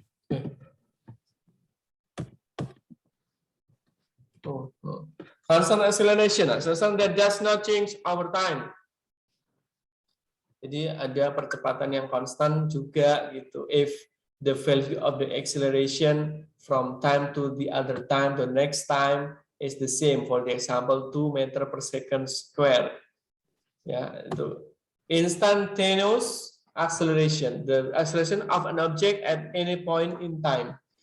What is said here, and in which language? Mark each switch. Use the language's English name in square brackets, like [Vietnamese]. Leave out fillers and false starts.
[English] Okay. Oh, no. Constant acceleration, acceleration that does not change over time. [Indonesian] Jadi ada percepatan yang konstan juga gitu. [English] If the value of the acceleration from time to the other time, the next time is the same. For the example, 2 meter per second square. Ya, itu instantaneous acceleration, the acceleration of an object at any point in time.